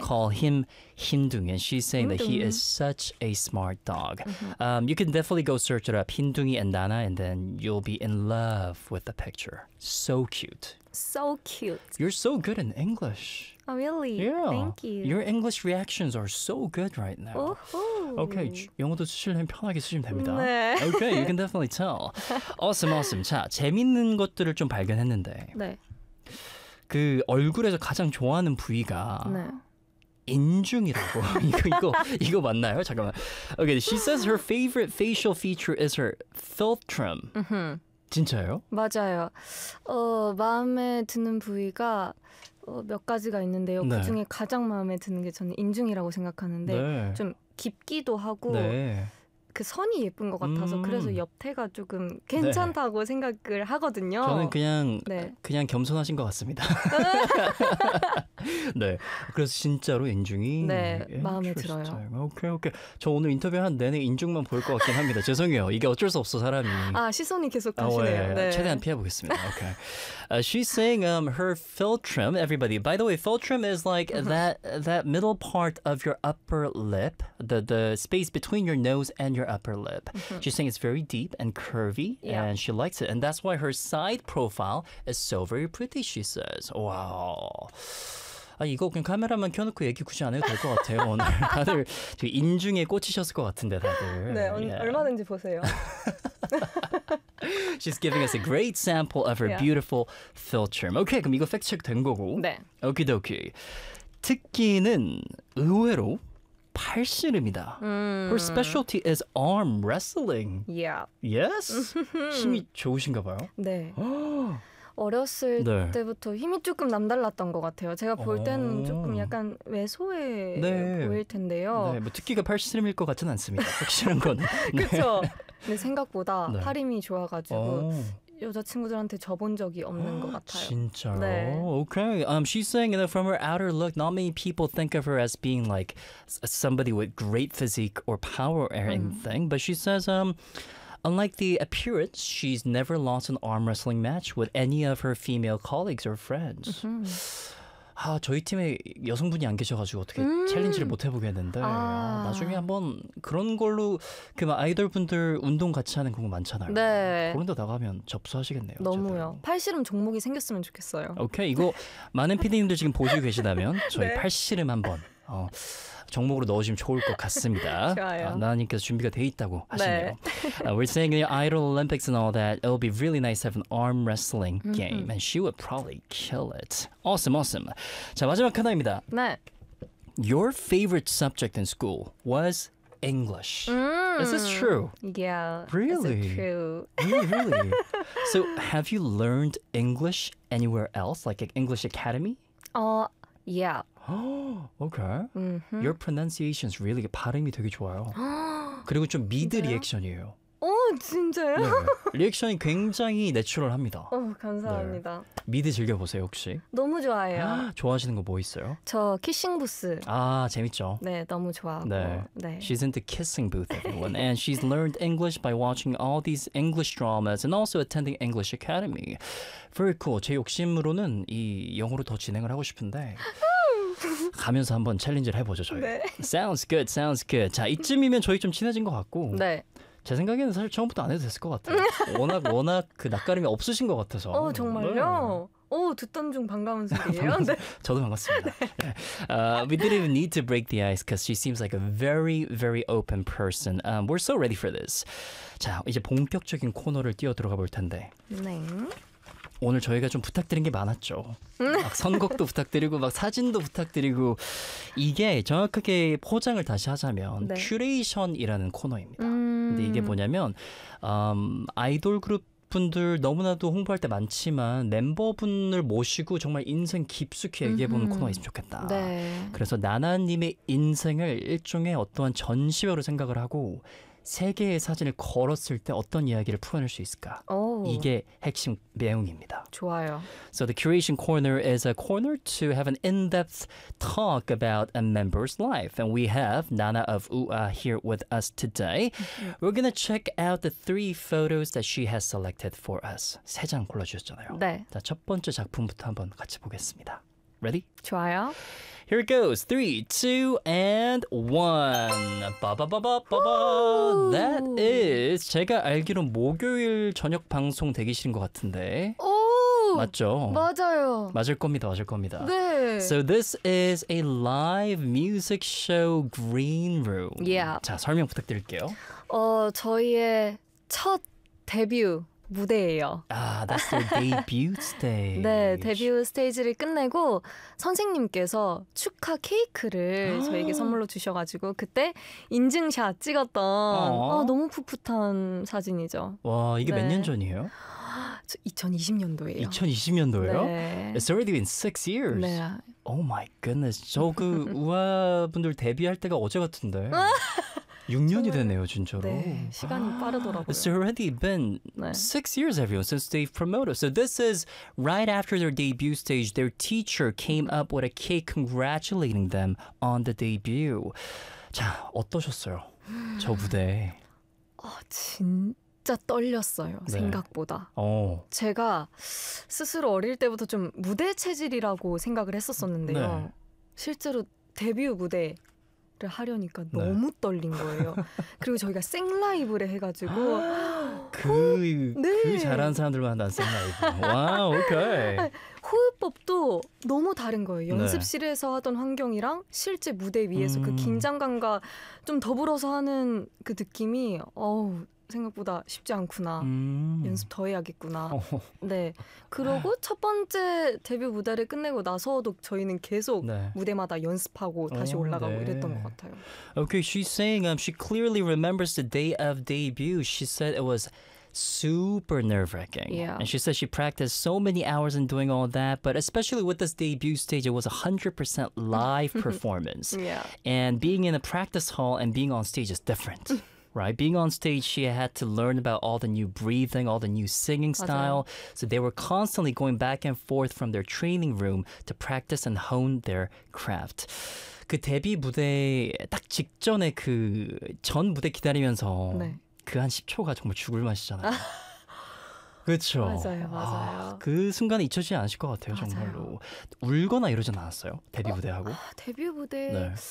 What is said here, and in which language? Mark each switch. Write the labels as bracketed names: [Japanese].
[English] Call him 흰둥이 and she's saying 흰둥이? That he is such a smart dog. You can definitely go search it up, 흰둥이 and 나나, and then you'll be in love with the picture. So cute. So cute. You're so good in English. Oh, really? Yeah. Thank you. Your English reactions are so good right now. Uh-huh. [Korean] Okay, 영어도 쓰시려면 편하게 쓰시면 됩니다. 네. [English] Okay, you can definitely tell. Awesome, awesome. [Korean] 자, 재밌는 것들을 좀 발견했는데. 네. 그 얼굴에서 가장 좋아하는 부위가 네. 인중이라고 이거 맞나요? 잠깐만. [English] Okay, she says her favorite facial feature is her philtrum. [Korean] 진짜요? 맞아요. 마음에 드는 부위가 몇 가지가 있는데요. 네. 그 중에 가장 마음에 드는 게 저는 인중이라고 생각하는데 네. 좀 깊기도 하고. 네. 그 선이 예쁜 것 같아서 그래서 옆태가 조금 괜찮다고 네. 생각을 하거든요. 저는 그냥 네. 그냥 겸손하신 것 같습니다. 네. 그래서 진짜로 인중이 네. 마음에 들어요. 오케이 오케이. 저 오늘 인터뷰 한 내내 인중만 볼 것 같긴 합니다. 죄송해요. 이게 어쩔 수 없어 사람이. 아 시선이 계속 가시네요. 아, 네. 네. 최대한 피해보겠습니다. [English] 오케이. She's saying her philtrum. Everybody. By the way, philtrum is like that middle part of your upper lip, the space between your nose and your upper lip. Mm-hmm. She's saying it's very deep and curvy, yeah. and she likes it. And that's why her side profile is so very pretty, she says. Wow. [Korean] 아, 이거 그냥 카메라만 켜놓고 얘기 굳이 안 해도 될 것 같아요. 오늘 다들 되게 인중에 꽂히셨을 것 같은데, 다들. 네, yeah. 얼마든지 보세요. [English] She's giving us a great sample of her yeah. beautiful philtrum. [Korean] Okay, 그럼 이거 팩트 체크 된 거고. 네. 오키도키. 특기는 의외로 팔씨름이다. [English] Her specialty is arm wrestling. Yeah. [Korean] Yes? 힘이 좋으신가 봐요. 네. 어렸을 네. 때부터 힘이 조금 남달랐던 것 같아요. 제가 볼 때는 조금 약간 왜소해 네. 보일 텐데요. 네, 뭐 특기가 팔씨름일 것 같지는 않습니다. 확실한 건. 네. 그렇죠. 근데 생각보다 네. 팔 힘이 좋아가지고 여자친구들한테 져본 적이 없는 것 같아요. 진짜로? 네. [English] Okay. She's saying, you know, from her outer look, not many people think of her as being like somebody with great physique or power or anything. But she says, unlike the appearance, she's never lost an arm wrestling match with any of her female colleagues or friends. [Korean] 아, 저희 팀에 여성분이 안 계셔가지고 어떻게 챌린지를 못 해보겠는데 아. 나중에 한번 그런 걸로 그 막 아이돌분들 운동 같이 하는 경우 많잖아요. 네. 그런 데 나가면 접수하시겠네요. 너무요. 어쨌든. 팔씨름 종목이 생겼으면 좋겠어요. 오케이. 이거 많은 PD님들 지금 보시고 계시다면 저희 네. 팔씨름 한번 종목으로 넣으시면 좋을 것 같습니다. 좋아요. 나나님께서 준비가 돼 있다고 하시네요. 네. [English] We're saying the Idol Olympics and all that. It'll be really nice to have an arm wrestling game. Mm-hmm. And she would probably kill it. Awesome, awesome. [Korean] 자, 마지막 하나입니다. 네. [English] Your favorite subject in school was English. Is this true? Yeah. Really? Is it true? Really, really? So have you learned English anywhere else, like an English academy? Yeah. Okay. Mm-hmm. Your pronunciation is really, [Korean] 발음이 되게 좋아요. 그리고 좀 미드 리액션이에요. 진짜요? 네. 리액션이 굉장히 내추럴합니다. 감사합니다. 네. 미드 즐겨보세요, 혹시? 너무 좋아해요. 좋아하시는 거 뭐 있어요? 저 키싱 부스. 아, 재밌죠? 네, 너무 좋아하고. 네. 네. [English] She's into kissing booth, everyone. And she's learned English by watching all these English dramas and also attending English Academy. Very cool. [Korean] 제 욕심으로는 이 영어로 더 진행을 하고 싶은데 가면서 한번 챌린지를 해보죠, 저희. 네. [English] Sounds good, sounds good. [Korean] 자, 이쯤이면 저희 좀 친해진 것 같고. 네. 제 생각에는 사실 처음부터 안 해도 됐을 것 같아요. 워낙 그 낯가림이 없으신 것 같아서. 정말요? 네. 듣던 중 반가운 소리예요. 네. 저도 반갑습니다. 네. [English] We didn't even need to break the ice because she seems like a very, very open person. We're so ready for this. [Korean] 자, 이제 본격적인 코너를 뛰어들어가 볼 텐데. 네. 오늘 저희가 좀 부탁드린 게 많았죠. 막 선곡도 부탁드리고 막 사진도 부탁드리고 이게 정확하게 포장을 다시 하자면 네. 큐레이션이라는 코너입니다. 근데 이게 뭐냐면 아이돌 그룹 분들 너무나도 홍보할 때 많지만 멤버분을 모시고 정말 인생 깊숙이 얘기해보는 코너가 있으면 좋겠다. 네. 그래서 나나님의 인생을 일종의 어떠한 전시회로 생각을 하고 세계의 사진을 걸었을 때 어떤 이야기를 풀어낼 수 있을까? 오. 이게 핵심 내용입니다. 좋아요. [English] So the curation corner is a corner to have an in-depth talk about a member's life. And we have Nana of UA here with us today. We're going to check out the three photos that she has selected for us. [Korean] 세 장 골라주셨잖아요. 네. 자, 첫 번째 작품부터 한번 같이 보겠습니다. [English] Ready? [Korean] 좋아요. [English] Here it goes. 3, 2, and 1. [Korean] 바바바바바바. [English] That is [Korean] 제가 알기로 목요일 저녁 방송 대기실인 것 같은데. 오. 맞죠? 맞아요. 맞을 겁니다. 맞을 겁니다. 네. [English] So this is a live music show green room. Yeah. [Korean] 자, 설명 부탁드릴게요. 저희의 첫 데뷔. 무대예요. [English] 아, that's the debut stage. [Korean] 네, 데뷔 스테이지를 끝내고 선생님께서 축하 케이크를 저에게 선물로 주셔가지고 그때 인증샷 찍었던 너무 풋풋한 사진이죠. 와, 이게 네. 몇 년 전이에요? 2020년도예요. 2020년도예요? 네. [English] It's already been 6 years. [Korean] 네. [English] Oh my goodness. [Korean] 저 그 우아 분들 데뷔할 때가 어제 같은데. 6년이 정말, 되네요, 진짜로. 네, 시간이 빠르더라고요. [English] It's already been 네. 6 years, everyone, since they've promoted. So this is right after their debut stage, their teacher came up with a cake congratulating them on the debut. [Korean] 자, 어떠셨어요? 저 무대. 진짜 떨렸어요, 네. 생각보다. 제가 스스로 어릴 때부터 좀 무대 체질이라고 생각을 했었었는데요. 네. 실제로 데뷔 무대. 를 하려니까 네. 너무 떨린 거예요. 그리고 저희가 생라이브를 해가지고 네. 그 잘하는 사람들만 한 생라이브. 와, 오케이. 호흡법도 너무 다른 거예요. 네. 연습실에서 하던 환경이랑 실제 무대 위에서 그 긴장감과 좀 더불어서 하는 그 느낌이 생각보다 쉽지 않구나. 연습 더 해야겠구나. 네. 그리고 첫 번째 데뷔 무대를 끝내고 나서도 저희는 계속 네. 무대마다 연습하고 다시 올라가고 네. 이랬던 것 같아요. [English] Okay, she's saying she clearly remembers the day of debut. She said it was super nerve-wracking. Yeah. And she said she practiced so many hours in doing all that, but especially with this debut stage, it was 100% live performance. Yeah. And being in a practice hall and being on stage is different. Right, being on stage, she had to learn about all the new breathing, all the new singing style. [Korean] 맞아요. [English] So they were constantly going back and forth from their training room to practice and hone their craft. [Korean] 그 데뷔 무대 딱 직전에 그 전 무대 기다리면서 네. 그 한 10초가 정말 죽을 맛이잖아요. 그렇죠? 맞아요, 맞아요. 그 순간이 잊혀지지 않으실 것 같아요, 맞아요. 정말로. 울거나 이러진 않았어요, 데뷔 무대하고? 데뷔 무대... 네.